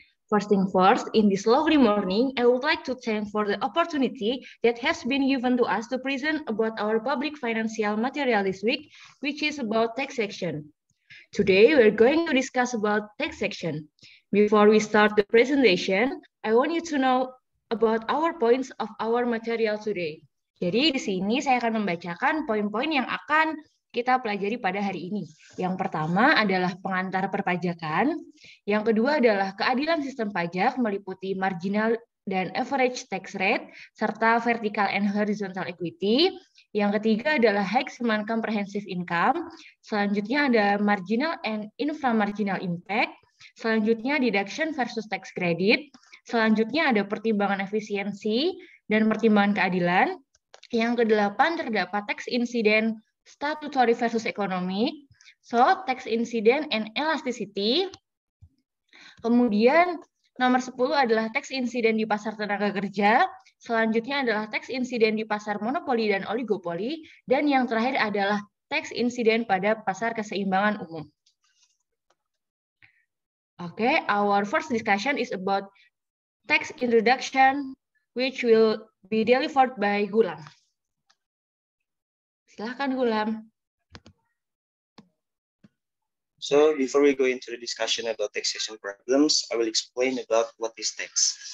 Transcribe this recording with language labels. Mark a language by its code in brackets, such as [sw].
[en] First thing first, in this lovely morning, I would like to thank for the opportunity that has been given to us to present about our public financial material this week, which is about taxation. Today, we're going to discuss about taxation. Before we start the presentation, I want you to know about our points of our material today. [id] Jadi di sini saya akan membacakan poin-poin yang akan kita pelajari pada hari ini. Yang pertama adalah pengantar perpajakan. Yang kedua adalah keadilan sistem pajak meliputi marginal dan average tax rate, serta vertical and horizontal equity. Yang ketiga adalah maximum comprehensive income. Selanjutnya ada marginal and inframarginal impact. Selanjutnya deduction versus tax credit. Selanjutnya ada pertimbangan efisiensi dan pertimbangan keadilan. Yang kedelapan terdapat tax incident statutory versus economic. [en] So, tax incident and elasticity. [id] Kemudian nomor 10 adalah tax incident di pasar tenaga kerja. Selanjutnya adalah tax incident di pasar monopoli dan oligopoli. Dan yang terakhir adalah tax incident pada pasar keseimbangan umum. [en] Okay, our first discussion is about tax introduction, which will be delivered by Gulam. [id] Silahkan, Gulam. [en] So before we go into the discussion about taxation problems, I will explain about what is tax.